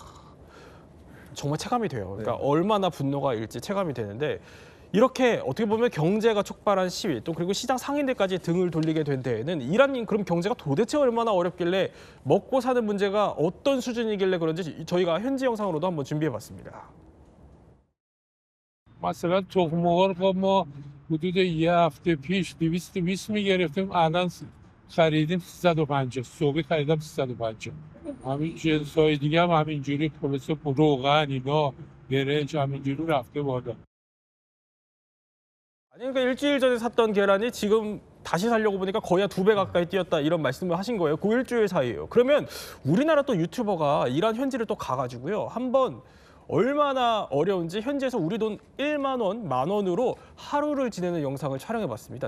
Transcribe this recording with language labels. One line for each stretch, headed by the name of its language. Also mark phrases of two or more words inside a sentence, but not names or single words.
Korean: 정말 체감이 돼요. 그러니까 얼마나 분노가 일지 체감이 되는데 이렇게 어떻게 보면 경제가 촉발한 시위 또 그리고 시장 상인들까지 등을 돌리게 된 데에는 이란인 그럼 경제가 도대체 얼마나 어렵길래 먹고 사는 문제가 어떤 수준이길래 그런지 저희가 현지 영상으로도 한번 준비해봤습니다.
Persian: مثلا تخم مرغ ما حدود یه هفته پیش 220 میگرفتیم الان خریدیم 350 صبحی خریدم 350 همین جنس‌های دیگه هم همینجوری پلیس روغن اینا برنج همینجوری رفته بالا.
Korean: 아니 그러니까 일주일 전에 샀던 계란이 지금 다시 사려고 보니까 거의 한 2배 가까이 뛰었다 이런 말씀을 하신 거예요. 그 일주일 사이에요. 그러면 우리나라 또 유튜버가 이란 현지를 또 가가지고요. 한번 얼마나 어려운지 현지에서 우리 돈 1만 원, 10,000원으로 하루를 지내는 영상을 촬영해봤습니다.